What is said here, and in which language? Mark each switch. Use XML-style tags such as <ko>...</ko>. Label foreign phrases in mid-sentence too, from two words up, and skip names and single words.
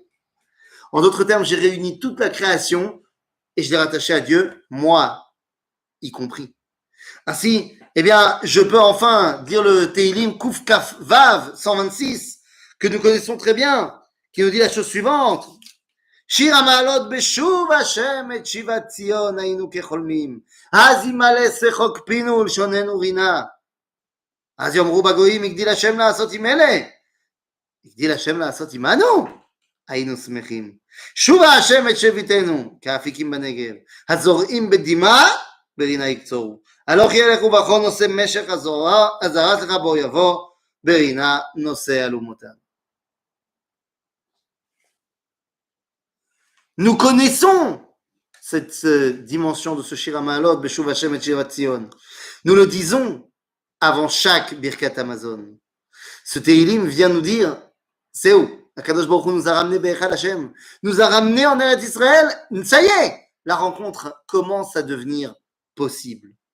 <fr>En d'autres termes, j'ai réuni toute la création et je l'ai rattaché à Dieu, moi y compris. Ainsi, eh bien, je peux enfin dire le</fr> <he>תהלים קוף כף וו</he> <fr>126, que nous connaissons très bien, qui nous dit la chose suivante.</fr> <he>שיר המעלות בשוב השם את שיבת ציון היינו כחולמים אז ימלא שחוק פינו ולשוננו רינה אז יאמרו בגויים הגדיל השם לעשות עם אלה הגדיל השם לעשות עמנו היינו שמחים שובה השם את שביתנו כאפיקים בנגב הזורעים בדמעה ברינה יקצורו הלוך ילך ובכל נושא משך הזרעת לך בו יבוא ברינה נושא אלומותיו.</he> <fr>Nous connaissons cette dimension de ce</fr> <he>שיר המעלות, בשוב השם</he> <fr>et</fr> <he>שיבת ציון.</he> <fr>Nous le disons avant chaque</fr> <he>ברכת המזון.</he> <fr>Ce Teilim vient nous dire, c'est où</fr> <he>הקדוש ברוך הוא</he> <fr>nous a ramené Be'echad Hashem, nous a ramené en Eretz Israël, ça y est, la rencontre commence à devenir possible.</fr>